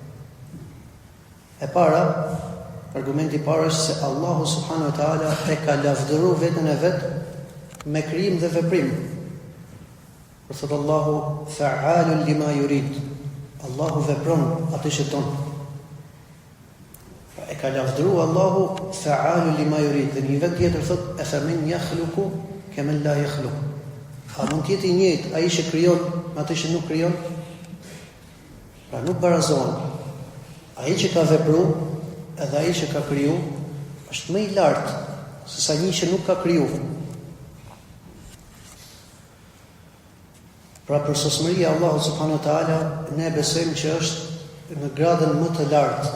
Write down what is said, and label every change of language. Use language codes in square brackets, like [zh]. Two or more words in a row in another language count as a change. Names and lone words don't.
[sq] Argumenti i parë është se Allahu [ar] سبحانه وتعالى [sq] e ka lavdëruar veten e vet me krijim dhe veprim. Por thot Allahu [ar] فعال لما يريد. [sq] Allahu vepron atë që don. E ka lavdëruar Allahu [ar] فعال لما يريد. [sq] Dhe një vend tjetër thot [ar] أفمن يخلق كمن لا يخلق. [sq] A mund të jetë i njëjtë ai që krijon me atë që nuk krijon? Pra nuk barazohen. Ai që ka vepruar edhe ai që ka kriju është më i lartë se sa një që nuk ka kriju. Pra për sosmëria e Allahut [ar] سبحانه وتعالى [sq] ne besojmë që është në gradën më të lartë.